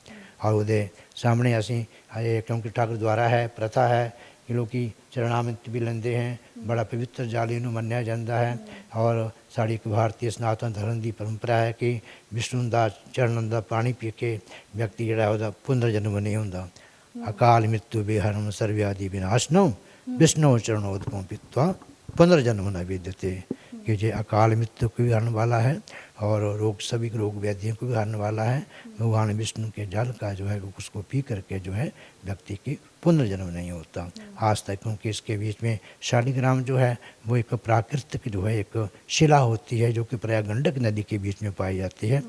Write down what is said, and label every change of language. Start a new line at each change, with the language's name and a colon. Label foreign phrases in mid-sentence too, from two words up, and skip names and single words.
Punjabi: ਔਰ ਉਹਦੇ ਸਾਹਮਣੇ ਅਸੀਂ ਕਿਉਂਕਿ ਠਾਕੁਰ ਦੁਆਰਾ ਹੈ, ਪ੍ਰਥਾ ਹੈ ਕਿ ਲੋਕੀ ਚਰਨਾਮਿਤ ਵੀ ਲੈਂਦੇ ਹੈ, ਬੜਾ ਪਵਿੱਤਰ ਜਲ ਇਹਨੂੰ ਮੰਨਿਆ ਜਾਂਦਾ ਹੈ। ਔਰ ਸਾਡੀ ਇੱਕ ਭਾਰਤੀ ਸਨਾਤਨ ਧਰਮ ਦੀ ਪਰੰਪਰਾ ਹੈ ਕਿ ਵਿਸ਼ਨੂੰ ਦਾ ਚਰਨਾਂ ਦਾ ਪਾਣੀ ਪੀ ਕੇ ਵਿਅਕਤੀ ਜਿਹੜਾ ਉਹਦਾ ਪੁਨਰ ਜਨਮ ਨਹੀਂ ਹੁੰਦਾ।
Sanskrit: अकाल मृत्यु हरणं सर्वव्याधि विनाशनं विष्णु ਚरणोदकं पीत्वा पुनर्जन्म न विद्यते।
Hindi: कि जो अकाल मृत्यु को भी हरने वाला है और सभी रोग व्याधियों को भी हरने वाला है। भगवान विष्णु के जल का जो है उसको पी करके जो है व्यक्ति की पुनर्जन्म नहीं होता आज तक, क्योंकि इसके बीच में शालिग्राम जो है वो एक प्राकृतिक जो है एक शिला होती है जो कि प्रयाग गंडक नदी के बीच में पाई जाती है।